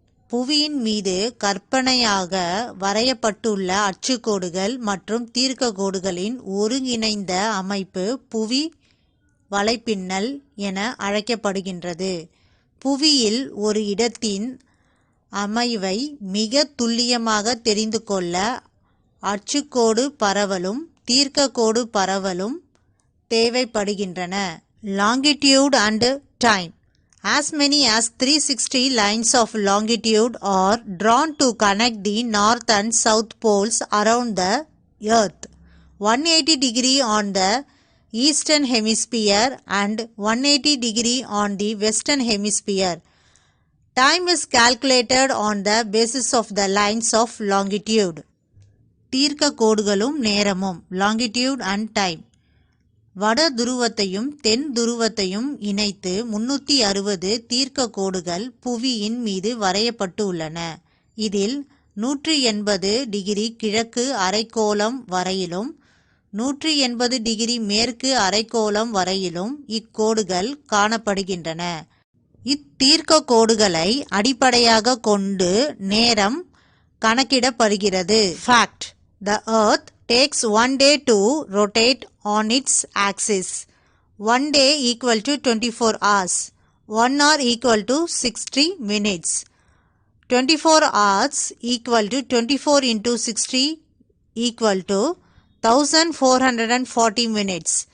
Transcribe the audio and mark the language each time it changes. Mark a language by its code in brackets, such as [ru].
[ta] புவியின் மீது கற்பனையாக வரையப்பட்டுள்ள அச்சுக்கோடுகள் மற்றும் தீர்க்க கோடுகளின் ஒருங்கிணைந்த அமைப்பு புவி வலைப்பின்னல் என அழைக்கப்படுகின்றது. புவியில் ஒரு இடத்தின் அமைவை மிக துல்லியமாக தெரிந்து கொள்ள அச்சுக்கோடு பரவலும் தீர்க்க கோடு பரவலும் தேவைப்படுகின்றன. [en] Longitude and time. As many as 360 lines of longitude are drawn to connect the north and south poles around the earth. 180 degree on the eastern hemisphere and 180 degree on the western hemisphere. Time is calculated on the basis of the lines of longitude. [ta] தீர்க்க கோடுகளும் நேரமும் [en] longitude and time. [ta] வட துருவத்தையும் தென் துருவத்தையும் இணைத்து 360 தீர்க்க கோடுகள் புவியின் மீது வரையப்பட்டு உள்ளன. இதில் 180 டிகிரி கிழக்கு அரைக்கோளம் வரையிலும் 180 டிகிரி மேற்கு அரைக்கோளம் வரையிலும் இக்கோடுகள் காணப்படுகின்றன. இத்தீர்க்க கோடுகளை அடிப்படையாக கொண்டு நேரம் கணக்கிடப்படுகிறது. [en] Fact. The earth takes 1 day to rotate on its axis. 1 day equal to 24 hours. 1 hour equal to 60 minutes. 24 hours equal to 24 into 60 equal to 1440 minutes.